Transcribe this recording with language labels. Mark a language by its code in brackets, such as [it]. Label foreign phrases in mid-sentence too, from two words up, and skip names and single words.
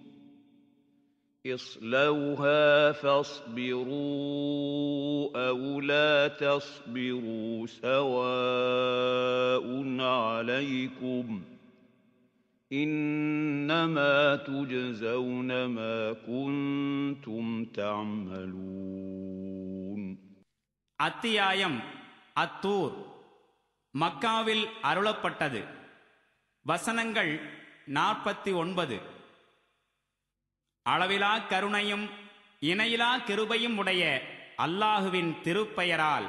[ar] اصلوها فاصبروا أو لا تصبروا سواء عليكم إنما تجزون ما كنتم تعملون. [ta] அத்தியாயம் அத்தூர் மக்காவில் அருளப்பட்டது. வசனங்கள் 49. அளவிலா கருணையும் இணையிலா கிருபையும் உடைய அல்லாஹுவின் திருப்பெயரால்.